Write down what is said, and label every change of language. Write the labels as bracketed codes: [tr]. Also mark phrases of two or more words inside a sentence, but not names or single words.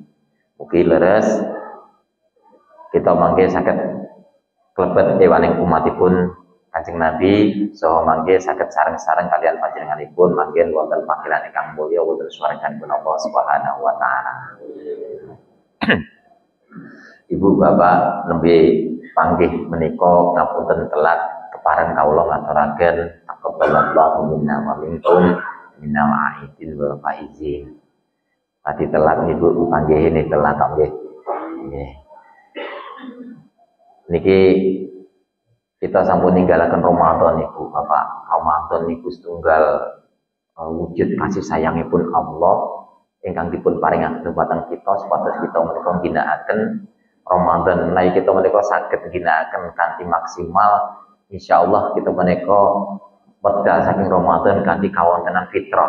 [jv] Mugi leres kita mangke saged klebet ewaning umatipun Kanjeng Nabi saha mangke saged sareng-sareng kalian panjenenganipun manggen wonten panggilan ingkang mulya wonten swarganipun [ar] الله سبحانه وتعالى. [jv] Ibu bapak nembe panggih menika ngapunten telat kepareng kawula ngaturaken [ar] تقبل الله منا ومنكم من العائدين والفائزين. [jv] Tadi telat niku panggih ini telat nggih. Nggih. Niki kita sampun ninggalaken Ramadan niku Bapak. Ramadan niku setunggal wujud kasih sayangipun Allah ingkang dipun paringaken dumateng kita supados kita menika ngginakaken Ramadan menawi kita menika saged ginakaken kanthi maksimal, insyaallah kita menika wedal saking Ramadan kanthi kawontenan fitrah.